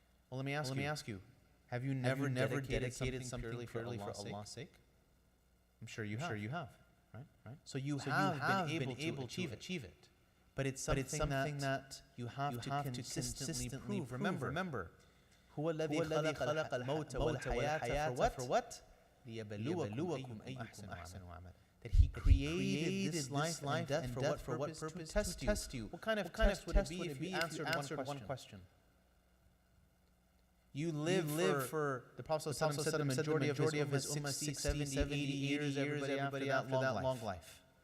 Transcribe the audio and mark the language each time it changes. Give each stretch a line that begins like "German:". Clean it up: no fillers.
English: Well, let me ask you, have you never dedicated something purely for Allah's sake? I'm sure you have. Right? So you have been able to achieve it. But it's something that you have to consistently prove. Remember,
Arabic: هو الذي خلق الموت والحياة
English: for what?
Arabic: ليبلوكم أيكم أحسن عملا.
English: That He created this life and death for what purpose? To test you. What kind of test would it be if you answered one question? You live for the Prophet said the majority of his ummah 60, 70, 80 years, everybody after that long life.